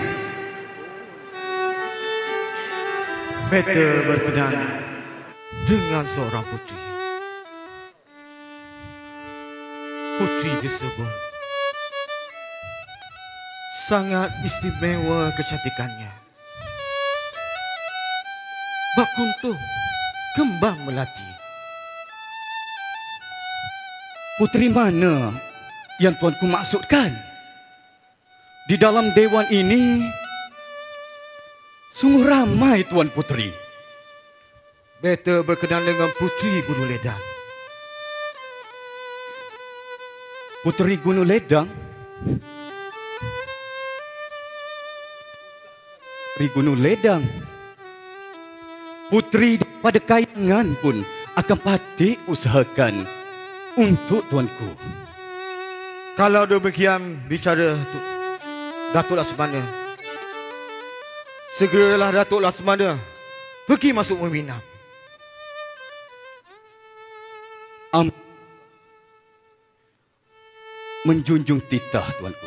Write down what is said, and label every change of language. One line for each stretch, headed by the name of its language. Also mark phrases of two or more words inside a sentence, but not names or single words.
Malay: Better berkenan dengan seorang putri. Putri tersebut sangat istimewa kecantikannya. Bak kuntuh kembang melati. Putri mana yang tuanku maksudkan? Di dalam dewan ini sungguh ramai tuan putri. Better berkenan dengan Putri Gunung Ledang. Putri Gunung Ledang? Putri Gunung Ledang? Putri pada kayangan pun akan Patih usahakan untuk tuanku. Kalau demikian bicara Datuk Laksamana, segeralah Datuk Laksamana pergi masuk meminang. Menjunjung titah tuanku.